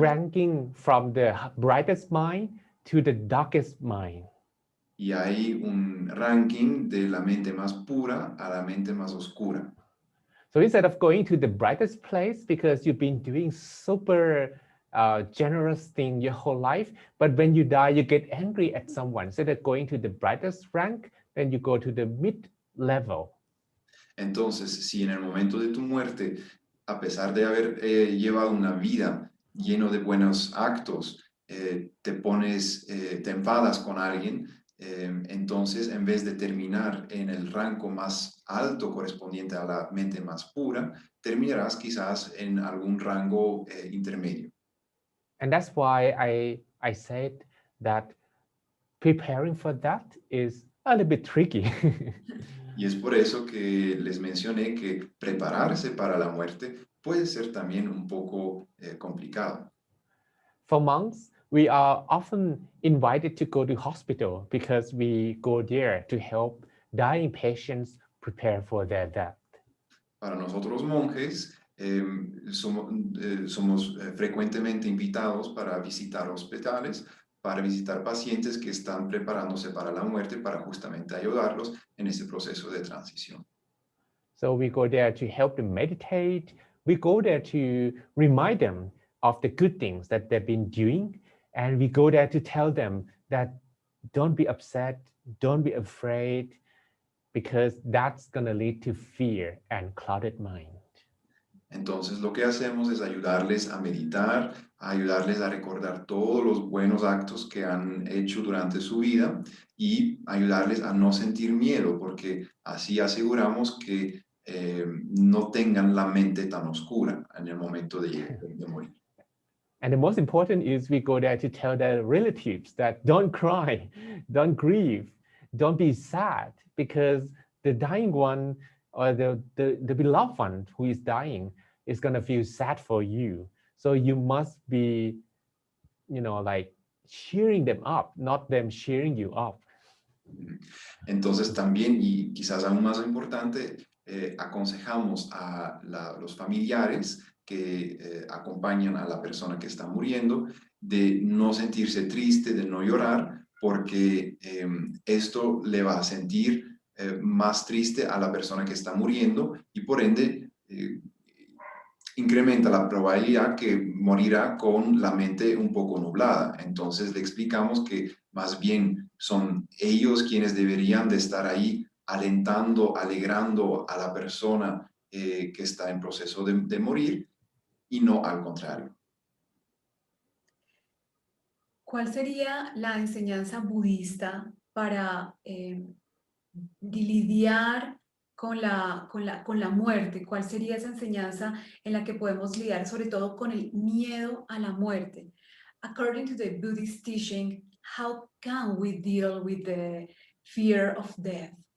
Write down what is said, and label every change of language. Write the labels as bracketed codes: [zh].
[en] Ranking from the brightest mind to the darkest mind. [es] Y hay un ranking de la mente más pura a la mente más oscura. [en] So instead of going to the brightest place because you've been doing super generous thing your whole life, but when you die, you get angry at someone. Instead of going to the brightest rank, then you go to the mid level. [es] Entonces, si en el momento de tu muerte, a pesar de haber llevado una vida lleno de buenos actos, te enfadas con alguien, entonces en vez de terminar en el rango más alto correspondiente a la mente más pura, terminarás quizás en algún rango intermedio. [en] And that's why I said that preparing for that is a little bit tricky. [es] Y es por eso que les mencioné que prepararse para la muerte puede ser también un poco complicado. [en] For monks, we are often invited to go to hospital because we go there to help dying patients prepare for their death. [es] Para nosotros monjes, somos frecuentemente invitados para visitar hospitales, para visitar pacientes que están preparándose para la muerte, para justamente ayudarlos en ese proceso de transición. [en] So we go there to help them meditate. We go there to remind them of the good things that they've been doing. And we go there to tell them that don't be upset, don't be afraid, because that's going to lead to fear and clouded mind. [es] Entonces lo que hacemos es ayudarles a meditar, ayudarles a recordar todos los buenos actos que han hecho durante su vida y ayudarles a no sentir miedo, porque así aseguramos que no tengan la mente tan oscura en el momento de morir. [en] And the most important is we go there to tell their relatives that don't cry, don't grieve, don't be sad, because the dying one or the beloved one who is dying is going to feel sad for you. So you must be, like cheering them up, not them cheering you up. [es] Entonces también, y quizás aún más importante, aconsejamos a los familiares que acompañan a la persona que está muriendo de no sentirse triste, de no llorar, porque esto le va a sentir más triste a la persona que está muriendo y por ende incrementa la probabilidad que morirá con la mente un poco nublada. Entonces le explicamos que más bien son ellos quienes deberían de estar ahí alentando, alegrando a la persona que está en proceso de morir y no al contrario. ¿Cuál sería la enseñanza budista para lidiar con la muerte? ¿Cuál sería esa enseñanza en la que podemos lidiar sobre todo con el miedo a la muerte? [en] According to the Buddhist teaching, how can we deal with the fear of death?